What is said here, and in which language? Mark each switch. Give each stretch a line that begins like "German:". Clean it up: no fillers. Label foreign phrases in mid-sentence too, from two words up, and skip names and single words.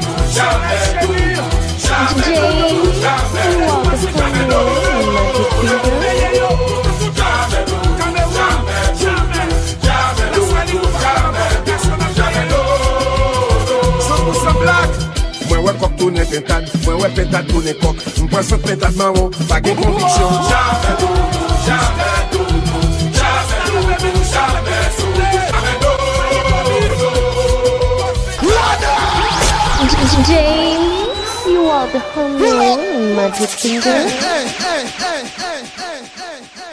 Haitian Creole: Jamais doudou, jamais doudou, Mwen wè kok toune pentad, mwen wè pentad toune kok. Mwen pren sot pentad maron, pa gen konviksyon. Jamais doudou, jamais doudou, jamais doudou, jamais doudou.
English: James, you are the homie, magic finger. Hey.